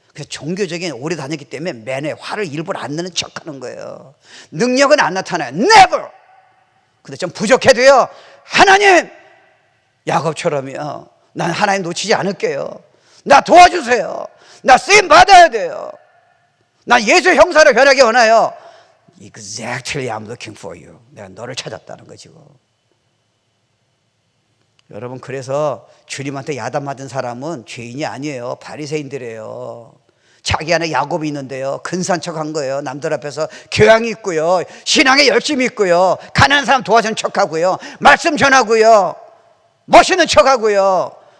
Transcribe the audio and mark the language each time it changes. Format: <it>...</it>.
<ko>그래서 종교적인 오래 다녔기 때문에 매내 화를 일부러 안 내는 척하는 거예요. 능력은 안 나타나요.</ko> <en>Never.</en> <ko>근데 좀 부족해도요 하나님, 야곱처럼요 난 하나님 놓치지 않을게요. 나 도와주세요. 나 쓰임 받아야 돼요. 난 예수 형사로 변하기 원해요.</ko> <en>Exactly, I'm looking for you.</en> <ko>내가 너를 찾았다는 거지. 여러분, 그래서 주님한테 야단 맞은 사람은 죄인이 아니에요. 바리새인들이에요. 자기 안에 야곱이 있는데요 근사한 척한 거예요. 남들 앞에서 교양이 있고요, 신앙에 열심히 있고요, 가난한 사람 도와주는 척하고요, 말씀 전하고요, 멋있는 척하고요.</ko>